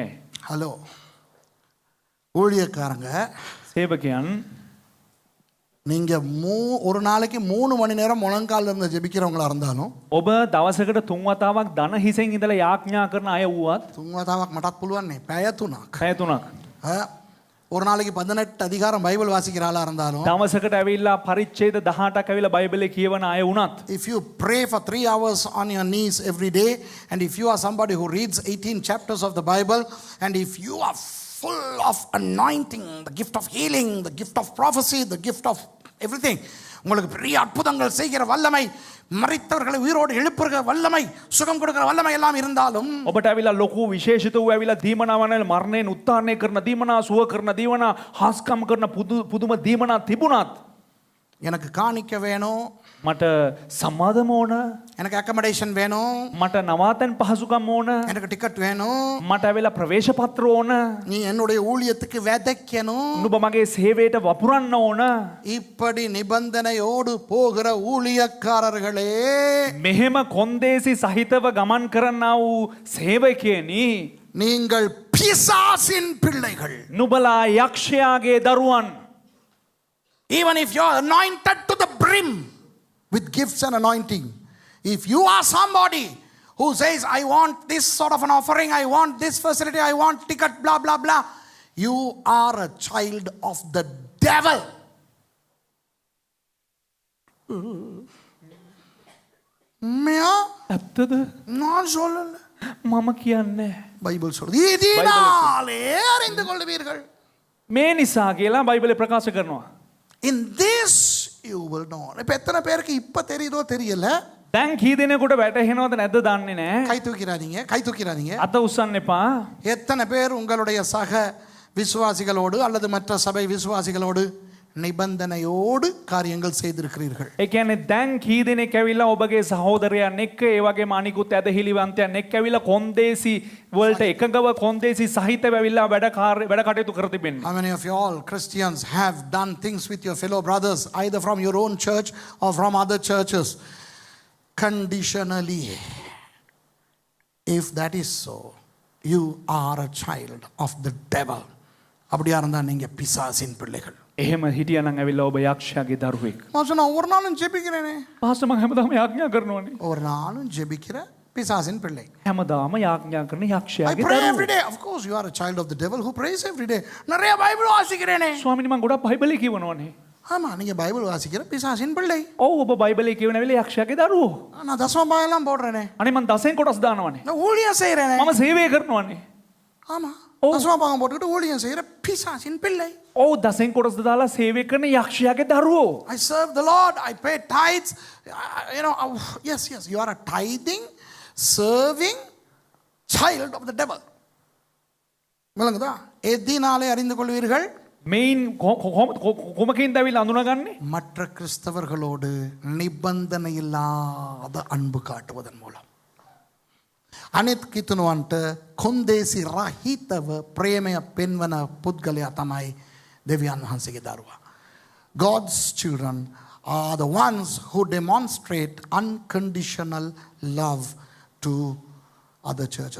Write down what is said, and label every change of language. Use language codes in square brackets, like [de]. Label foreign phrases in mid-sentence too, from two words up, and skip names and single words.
[ta] ஹலோ, ஊழியக்காரங்க, [si] සේවකයන් [ta] நீங்க ஒரு நாளைக்கு 3 மணி நேரம் முழங்கால இருந்து ஜெபிக்கிறவங்களா இருந்தாலும், [si] ඔබ දවසකට 3 වතාවක් දන හිසෙන් ඉඳලා යාඥා කරන අය වුවත් துங்கதாවක් මටත් පුළුවන් නේ, පැය 3ක්. පැය 3ක් [ta] ஒரு நாளைக்கு 18 அதிகாரம் பைபிள் வாசிக்கிற ஆளா இருந்தாலும், [si] දවසකට ඇවිල්ලා පරිච්ඡේද 18ක් ඇවිල්ලා බයිබලේ කියවන අය වුණත් [en] if you pray for 3 hours on your knees every day, and if you are somebody who reads 18 chapters of the Bible, and if you are full of anointing, the gift of healing, the gift of prophecy, the gift of everything, [ta] உங்களுக்கு பெரிய அற்புதங்கள் செய்கிற வல்லமை, மரித்தவர்களை உயிரோடு எழுப்புகிற வல்லமை, சுகம் கொடுக்கிற வல்லமை எல்லாம் இருந்தாலும், [si] ඔබට ඇවිල්ලා ලොකු විශේෂිත වූ ඇවිල්ලා දීමනාවන මරණයෙන් උත්ථානය කරන දීමනා, සුව කරන දීමනා, හාස්කම් කරන පුදුම දීමනා තිබුණත් [ta] எனக்கு காணிக்க வேணும், [si] මට සම්මාදම ඕන, [ta] எனக்கு அக்கமடேஷன் வேணும், [si] මට නවාතැන් පහසුකම් ඕන, [ta] எனக்கு டிக்கெட் வேணும், [si] මට ඇවිල්ලා ප්‍රවේශ පත්‍ර ඕන, [ta] நீ என்னுடைய ஊழியத்துக்கு விதைக்கணும், [si] නුඹ මගේ සේවයට වපුරන්න ඕන. [ta] இப்படி நிபந்தனையோடு போகிற ஊழியக்காரர்களே, [si] මෙහෙම කොන්දේසි සහිතව ගමන් කරන්නා වූ සේවකයනි, [ta] நீங்கள் பிசாசின் பிள்ளைகள். [si] නුබලා යක්ෂයාගේ දරුවන්. [en] Even if you are anointed to the brim with gifts and anointing, if you are somebody who says, I want this sort of an offering, I want this facility, I want ticket, blah, blah, blah, you are a child of the devil. [si] ඇත්තද? [ta] நான் சொல்லல, [si] මම කියන්නේ. [ta] பைபிள் சொல்றது. இதனாலே அறிந்து கொள்வீர்கள். [si] මේ නිසා කියලා බයිබලේ ප්‍රකාශ කරනවා. [en] In this you will know. [ta] இப்ப எத்தனை பேருக்கு இப்ப தெரியுதோ தெரியல. [si] දැන් කී දෙනෙකුට වැටහෙනවද නැද්ද දන්නේ නැහැ. [ta] கை தூக்கிறாதீங்க, கை தூக்கிறாதீங்க. [si] අත උස්සන්න එපා. [ta] எத்தனை பேர் உங்களுடைய சக விசுவாசிகளோடு அல்லது மற்ற சபை விசுவாசிகளோடு நிபந்தனையோடு காரியங்கள் செய்திருக்கிறீர்கள். [si] ඒ කියන්නේ දැන් කී දෙනෙක් ඇවිල්ලා ඔබගේ සහෝදරයන් එක්ක ඒ වගේම අනිකුත් ඇදහිලිවන්තයන් එක්ක ඇවිල්ලා කොන්දේසි වලට එකගව කොන්දේසි සහිතව ඇවිල්ලා වැඩ කටයුතු කර තිබෙන්නේ. [en] How many of you all Christians have done things with your fellow brothers either from your own church or from other churches conditionally? If that is so, you are a child of the devil. [ta] அப்படியா இருந்தா நீங்க பிசாசின் பிள்ளைகள். [si] එහෙම හිටියනම් ඇවිල්ලා ඔබ යක්ෂයාගේ දරුවෙක්. [ta] நான் ஒரு நாளும் ஜெபிக்கிறேனே. [si] පාස්ටර් මම හැමදාම යාඥා කරනවානේ. [ta] ஒரு நாளும் ஜெபிக்கிற பிசாசின் பிள்ளை. [si] හැමදාම යාඥා කරන [en] I [si] යක්ෂයාගේ [en] pray [si] දරුවෙක්. [en] every day. Of course you are a child of the devil who prays every day. [ta] நிறைய பைபிள் வாசிக்கிறேனே. [si] ස්වාමීනි මම ගොඩක් බයිබලේ කියවනවානේ. [ta] ஆமா, நீங்க பைபிள் வாசிக்கிற பிசாசின் பிள்ளை. [si] ඔව් ඔබ බයිබලේ කියවන වෙලේ යක්ෂයාගේ දරුවෝ. [ta] நான் தசமபாகம் எல்லாம் போடுறேனே. [si] අනේ මම දසෙන් කොටස් දානවානේ. [ta] நான் ஊழியம் செய்யறேனே. [si] මම සේවය කරනවානේ. [ta] ஆமா, தசமபாகம் போட்டுக்கிட்டு ஊழியம் செய்யற பிசாசின் பிள்ளை. [si] ඔව් දසෙන් කොටස් දාලා සේවය කරන යක්ෂයාගේ දරුවෝ. [en] I serve the Lord. I pay tithes. Yes, you are a tithing, serving child of the devil. [ta] விளங்குதா? எதினாலே அறிந்து கொள்வீர்கள்? [si] මෙයින් කොමකින් දැවිලා අඳුනගන්නේ? [ta] மற்ற கிறிஸ்தவர்களோடு நிபந்தனை இல்லாத அன்பு காட்டுவதன் மூலம். [si] අනිත් කිතුනුවන්ට කොන්දේසි රහිතව ප්‍රේමය පෙන්වන පුද්ගලයා තමයි දෙවියන් වහන්සේගේ දරුවා. [en] God's children are the ones who demonstrate unconditional love to other churches.